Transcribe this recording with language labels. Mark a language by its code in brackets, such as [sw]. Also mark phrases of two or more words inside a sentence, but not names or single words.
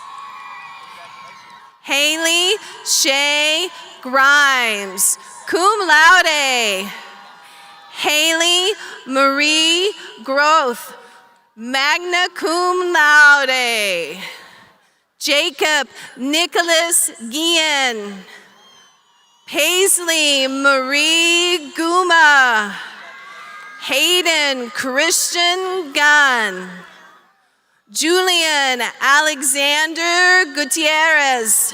[en] Haley Shay Grimes, [la] cum laude. [en] Haley Marie Groth, [la] magna cum laude. [en] Jacob Nicholas Guillen. Paisley Marie Guma. Hayden Christian Gunn. Julian Alexander Gutierrez.